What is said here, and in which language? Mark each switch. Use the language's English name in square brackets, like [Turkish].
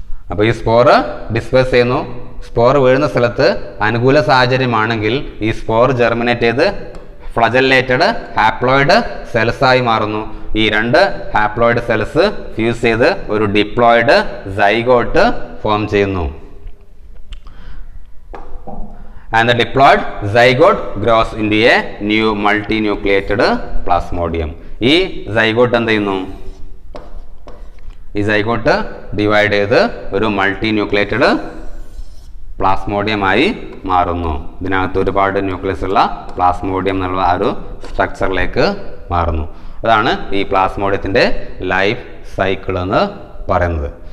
[Malayalam] അപ്പോൾ ഈ spore disperse ചെയ്യുന്നു. സ്പോർ വീഴുന്ന സ്ഥലത്ത് അനുകൂല സാഹചര്യമാണെങ്കിൽ ഈ സ്പോർ ജെർമിനേറ്റ് ചെയ്ത് ഫ്ലജല്ലേറ്റഡ് ഹാപ്ലോയിഡ് സെൽസ് ആയി മാറുന്നു. ഈ രണ്ട് ഹാപ്ലോയിഡ് സെൽസ് ഫ്യൂസ് ചെയ്ത് ഒരു ഡിപ്ലോയിഡ് സൈഗോട്ട് ഫോം ചെയ്യുന്നു. [English] and the diploid zygote grows into a new multinucleated plasmodium. [Malayalam] ഈ സൈഗോട്ട് എന്ത് ചെയ്യുന്നു? ഈ സൈഗോട്ട് ഡിവൈഡ് ചെയ്ത് ഒരു മൾട്ടിന്യൂക്ലിയേറ്റഡ് പ്ലാസ്മോഡിയമായി മാറുന്നു. ഇതിനകത്ത് ഒരുപാട് ന്യൂക്ലിയസ് ഉള്ള പ്ലാസ്മോഡിയം എന്നുള്ള ആ ഒരു സ്ട്രക്ചറിലേക്ക് മാറുന്നു. അതാണ് ഈ പ്ലാസ്മോഡിയത്തിൻ്റെ ലൈഫ് സൈക്കിൾ എന്ന് പറയുന്നത്.